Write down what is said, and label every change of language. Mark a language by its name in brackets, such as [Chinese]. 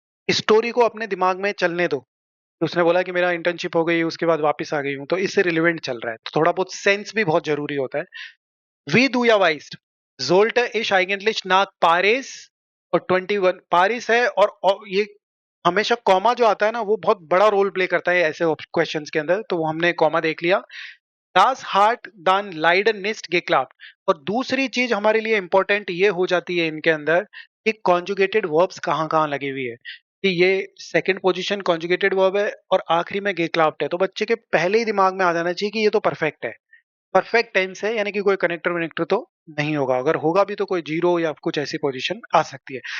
[Hindi] Story को अपने दिमाग में चलने दो। उसने बोला कि मेरा इंटर्नशिप हो गई, उसके बाद वापस आ गई हूँ, तो इससे रिलेवेंट चल रहा है, तो थोड़ा बहुत सेंस भी बहुत जरूरी होता है। [German] Wie du ja weißt, sollte ich eigentlich nach Paris, [Hindi] और 21 पारिस है, और ये हमेशा कॉमा जो आता है ना, वो बहुत बड़ा रोल प्ले करता है ऐसे क्वेश्चंस के अंदर, तो वो हमने कॉमा देख लिया। [German] Das hat dann leider nicht geklappt। [Hindi] और दूसरी चीज हमारे लिए इंपॉर्टेंट ये हो जाती है इनके अंदर कि कॉन्जुगेटेड वर्ब्स कहाँ कहाँ लगी हुई है, कि ये सेकंड पोजीशन कॉन्जुगेटेड वर्ब है और आखिरी में गेक्लाप्ट है, तो बच्चे के पहले ही दिमाग में आ जाना चाहिए कि ये तो परफेक्ट है। परफेक्ट टेंस है, यानी कि कोई कनेक्टर वनेक्टर तो नहीं होगा, अगर होगा भी तो कोई जीरो या कुछ ऐसी पोजीशन आ सकती है।